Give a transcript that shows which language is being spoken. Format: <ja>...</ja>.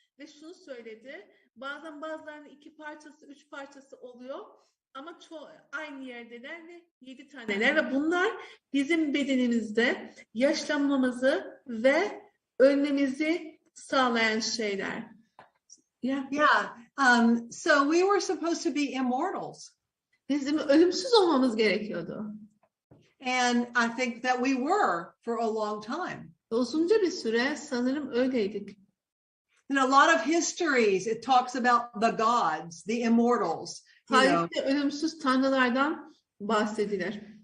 <tr>Ve şunu söyledi, bazılarının 2 parçası, 3 parçası oluyor. Ama aynı yerdeler ve 7 taneler ve bunlar bizim bedenimizde yaşlanmamızı ve ölmemizi sağlayan şeyler.</tr> <en>Yeah. So we were supposed to be immortals.</en> <tr>Bizim ölümsüz olmamız gerekiyordu.</tr> <en>And I think that we were for a long time.</en> <tr>Uzunca bir süre sanırım öyleydik.</tr> <en>In a lot of histories, it talks about the gods, the immortals.</en> <tr>Tarihte ölümsüz tanrılardan bahsedilir.</tr>